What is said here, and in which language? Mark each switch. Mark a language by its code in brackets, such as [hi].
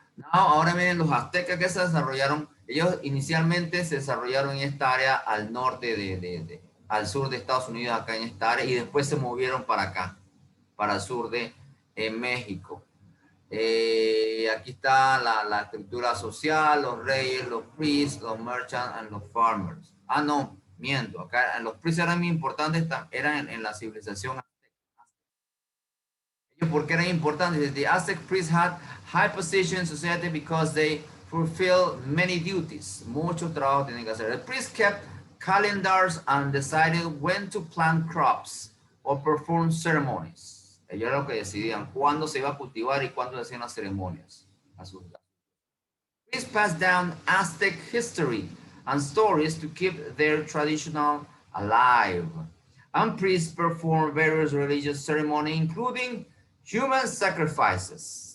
[es] Ahora vienen los aztecas que se desarrollaron. Ellos inicialmente se desarrollaron en esta área al norte al sur de Estados Unidos, acá en esta área, y después se movieron para acá, para el sur de México. Aquí está la estructura social, los reyes, los priests, los merchants y los farmers. No, miento. Acá los priests eran muy importantes, eran en la civilización azteca. ¿Por qué eran importantes? [en] The Aztec priests had high position in society because they fulfill many duties. [es] Muchos trabajos tienen que hacer. [en] The priests kept calendars and decided when to plant crops or perform ceremonies. [es] Ellos eran los que decidían cuándo se iba a cultivar y cuándo se hacían las ceremonias. [en] Priests passed down Aztec history and stories to keep their traditional alive. And priests performed various religious ceremonies, including human sacrifices.